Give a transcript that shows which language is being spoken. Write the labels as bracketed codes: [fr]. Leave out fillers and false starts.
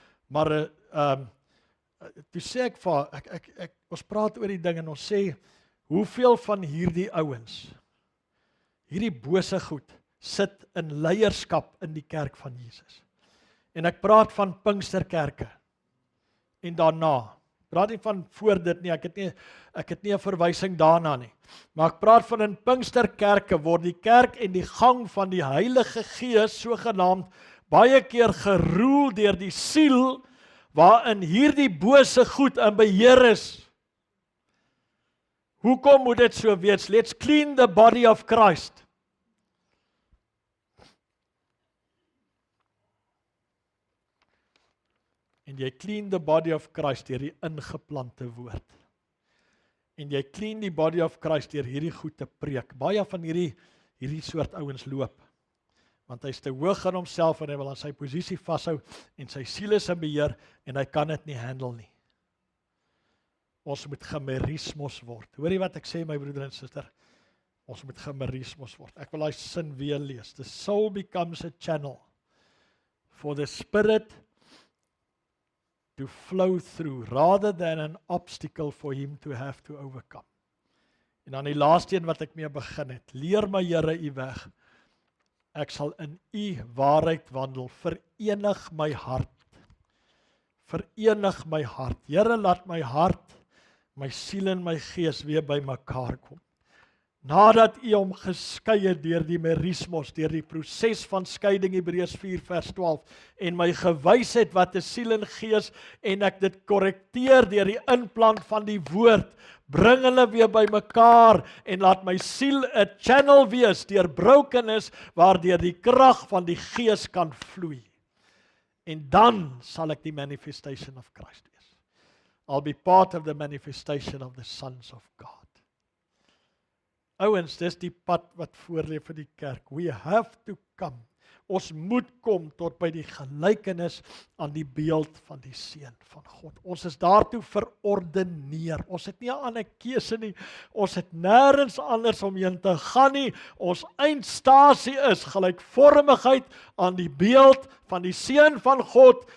[af] Maar toe sê ek vir ons praat oor die ding en ons sê, hoeveel van hierdie ouens, hierdie bose goed, sit in leierskap in die kerk van Jesus. En ek praat van Pinksterkerke. En daarna, praat nie van voor dit nie, ek het nie 'n verwysing daarna nie. Maar ek praat van in Pinksterkerke word die kerk en die gang van die Heilige Gees sogenaamd baie keer geroel deur die siel, waarin hierdie bose goed in beheer is. Hoekom moet dit so wees? [en] Let's clean the body of Christ. [af] En jy [en] clean the body of Christ [af] deur die ingeplante woord. En jy clean die [en] body of Christ [af] deur hierdie goed te preek. Baie van hierdie soort ouens loop. Want hy is te hoog in homself en hy wil aan sy posisie vashou en sy siel is in beheer en hy kan dit nie handle nie. Ons moet chimerismos word. Hoor jy wat ek sê, my broeder en suster? Ons moet chimerismos word. Ek wil daai sin weer lees. [en] The soul becomes a channel for the spirit to flow through, rather than an obstacle for him to have to overcome. [af] En dan die laaste een wat ek mee begin het. Leer my Here u weg. Ek sal in u waarheid wandel. Verenig my hart. Verenig my hart. Here, laat my hart, my siel en my gees weer by mekaar kom. Nadat u hom geskei het deur die merismos, deur die proses van skeiding, Hebreërs 4 vers 12, en my gewys het wat 'n siel en gees, en ek dit korrekteer deur die inplant van die woord, bring hulle weer by mekaar, en laat my siel 'n channel wees, deur brokenis, waardeur die krag van die gees kan vloei. En dan sal ek die [en] manifestation of Christ [af] wees. [en] I'll be part of the manifestation of the sons of God. [af] Ouens, dis die pad wat voorlê vir die kerk. [en] We have to come. [af] Ons moet kom tot by die gelykenis aan die beeld van die Seun van God. Ons is daartoe verordeneer. Ons het nie 'n ander keuse nie. Ons het nêrens anders omheen te gaan nie. Ons eindstasie is gelykvormigheid aan die beeld van die Seun van God.